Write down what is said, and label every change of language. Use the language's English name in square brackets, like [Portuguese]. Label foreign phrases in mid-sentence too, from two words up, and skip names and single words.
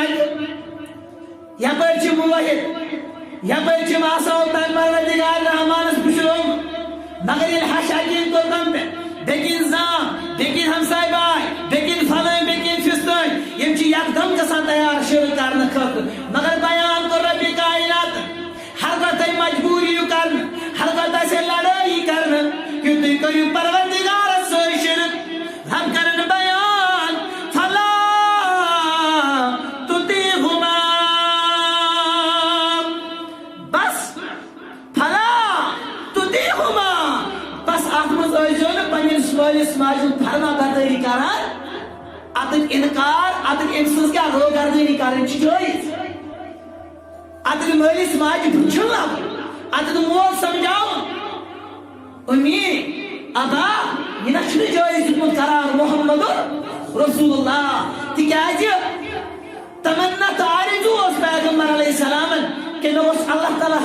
[Kashmiri] مٹہِ یپٲرۍ چھِ موحد یپٲرۍ چھِ آسان تن پروردگار رحمانس پُشرومُت مگر ییٚلہِ ہش اکین توٚتن پٮ۪ٹھ بیٚکِن زام بیٚکِن ہمساے باے بیٚکِن فلٲنۍ بیٚکِن فِستٲنۍ یِم چھِ یکدم گژھان تیار شروع کرنہٕ خٲطرٕ مگر بیان کوٚر رۄبِ کائنات ہر کانٛہہ تۄہہِ مجبوٗر یِیِو کرنہٕ ہر کانٛہہ تۄہہِ لڑٲے یی کرنہٕ کہِ تُہۍ کٔرِو پروردگارس سۭتۍ شرک رب کرن بیان فلا تطیعهما بس [Arabic] فلا تطیعهما [Kashmiri] بس اتھ منٛز ٲسۍزیو نہٕ پننِس مٲلِس ماجہِ ہُنٛد فرما بردٲری کران اتٕکۍ انکار اتٕکۍ أمۍ سٕنٛز کیٛاہ روگردٲری کرٕنۍ چھِ جٲیز اتٕکۍ مٲلِس ماجہِ چھُنہٕ اتٕکۍ مول سمجھاوُن امی ابا یہ نہ چھُنہٕ جٲیز دیُتمُت قرار محمد رسول اللہ تِکیٛازِ تمنت آرزوٗ اوس پیغمبر علیہ السلامن کہ مےٚ اوس اللہ تعالیٰ